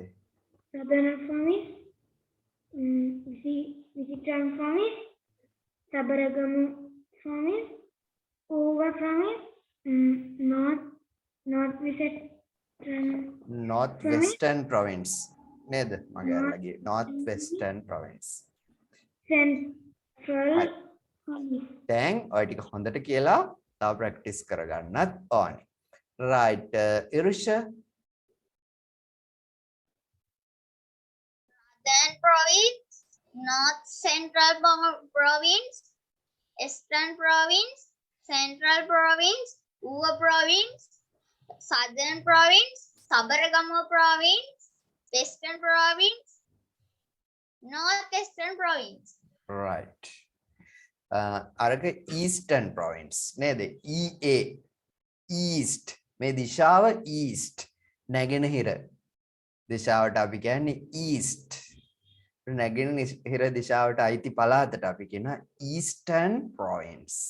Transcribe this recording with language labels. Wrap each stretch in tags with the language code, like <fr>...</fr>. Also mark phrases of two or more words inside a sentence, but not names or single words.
<en>Southern province, Western province, Sabaragamuwa province, Uva province, north western province</en> <si>නේද මගේ අරලගේ</si> <en>north western province Central Right. province.</en> <si>දැන් ඔය ටික හොඳට කියලා තව ප්‍රැක්ටිස් කරගන්නත් ඕනේ right Irusha</si> <en>Northern province, North Central province, Eastern province, Central province, Uva province, Southern province, Sabaragamuwa province, Western province, Northwestern province. right. අරක eastern province නේද?</en> <si>EA east මේ දිශාව east නැගෙනහිර දිශාවට අපි කියන්නේ east. නැගෙනහිර දිශාවට අයිති පළාතට අපි කියනවා</si> <en>eastern province.</en>